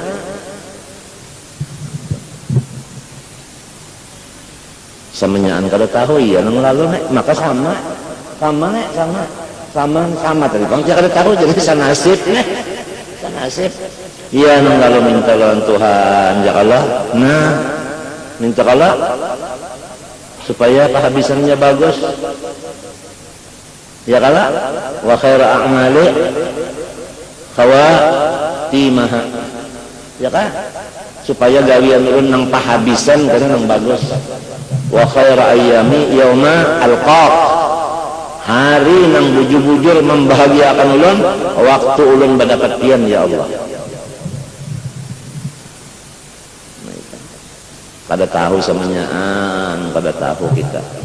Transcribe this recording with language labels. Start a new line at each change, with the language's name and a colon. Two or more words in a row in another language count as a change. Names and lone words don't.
Banjar: semenyaan kada tahu iya nang lalu nek maka sama tadi bang kada tahu jadi sanasib nek sanasib iya nang lalu minta lawan Tuhan ya Allah nah minta Allah supaya kehabisannya bagus
Arabic: يا قال وخير أعمالي خواتيمها
Banjar: ya kan supaya gawian ulun nang pahabisan kana nang bagus
Arabic: وخير أيامي يوم ألقاك
Banjar: hari nang bujur-bujur membahagiakan ulun waktu ulun mendapat pian ya Allah kada tahu semenyaan kada tahu kita